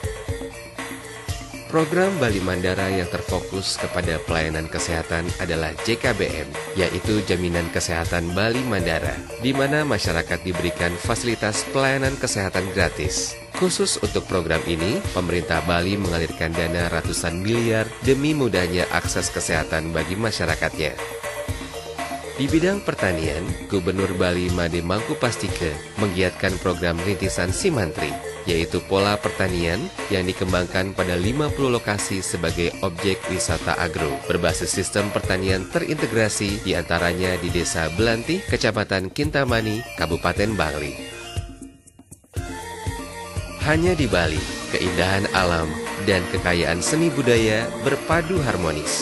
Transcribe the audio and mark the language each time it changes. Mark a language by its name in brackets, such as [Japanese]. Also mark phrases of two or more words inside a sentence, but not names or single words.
[Indonesian] Program Bali Mandara yang terfokus kepada pelayanan kesehatan adalah JKBM, yaitu Jaminan Kesehatan Bali Mandara, di mana masyarakat diberikan fasilitas pelayanan kesehatan gratis. Khusus untuk program ini, pemerintah Bali mengalirkan dana ratusan miliar demi mudahnya akses kesehatan bagi masyarakatnya. Di bidang pertanian, Gubernur Bali Made Mangkupastike menggiatkan program rintisan Simantri, yaitu pola pertanian yang dikembangkan pada 50 lokasi sebagai objek wisata agro, berbasis sistem pertanian terintegrasi diantaranya di Desa Belanti, Kecamatan Kintamani, Kabupaten Bangli. Hanya di Bali, keindahan alam dan kekayaan seni budaya berpadu harmonis.